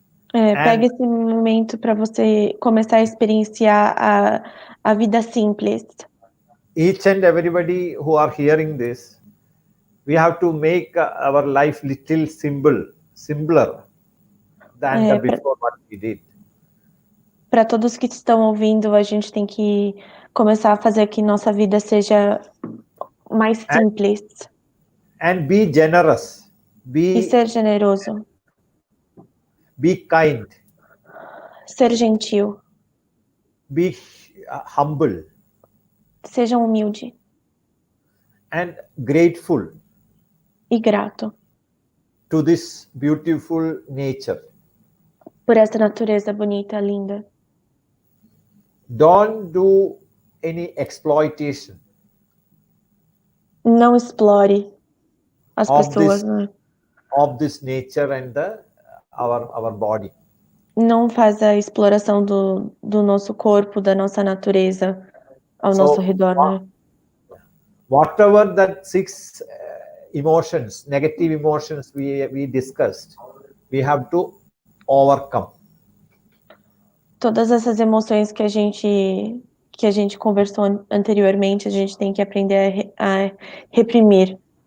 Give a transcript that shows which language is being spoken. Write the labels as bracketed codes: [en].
[pt] Pega esse momento para você começar a experienciar a vida simples. [en] Each and everybody who are hearing this, we have to make our life little simpler than before what we did. [pt] Para todos que estão ouvindo, a gente tem que começar a fazer que nossa vida seja mais simples. [en] And be generous. [pt] E ser generoso. [en] Be kind. [pt] Ser gentil. [en] Be humble. [pt] Seja humilde. [en] And grateful. [pt] E grato. [en] To this beautiful nature. [pt] Por essa natureza bonita, linda. [en] Don't do any exploitation. [pt] Não explore as pessoas, né? [en] Of this nature and our body. [pt] Não faz a exploração do nosso corpo, da nossa natureza ao nosso redor, né? [en] Whatever that 6 emotions, negative emotions we discussed, we have to overcome. [pt] Todas essas emoções que a gente conversou anteriormente, a gente tem que aprender a reprimir.